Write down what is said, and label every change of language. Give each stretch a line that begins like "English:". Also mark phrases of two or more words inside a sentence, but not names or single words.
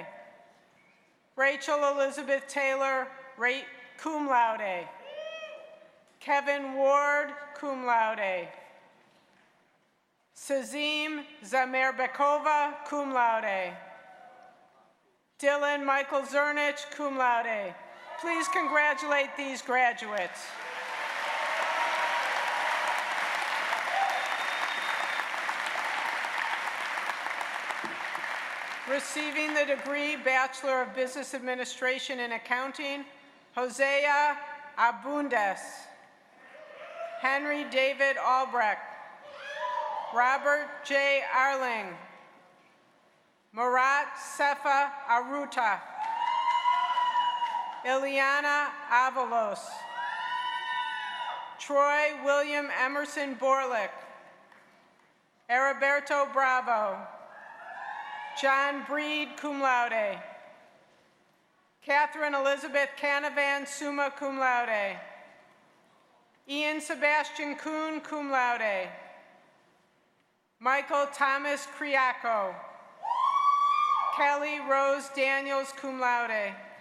English: Rachel Elizabeth Taylor,
Latin: cum laude.
English: Kevin Ward,
Latin: cum laude.
English: Sazim Zamerbekova,
Latin: cum laude.
English: Dylan Michael Zernich,
Latin: cum laude.
English: Please congratulate these graduates. Receiving the degree Bachelor of Business Administration and Accounting, Hosea Abundes. Henry David Albrecht. Robert J. Arling. Murat Sefa Aruta. Ileana Avalos. Troy William Emerson Borlick. Heriberto Bravo. John Breed,
Latin: cum laude.
English: Catherine Elizabeth Canavan,
Latin: summa cum laude.
English: Ian Sebastian Kuhn,
Latin: cum laude.
English: Michael Thomas Kriako. Kelly Rose Daniels,
Latin: cum laude.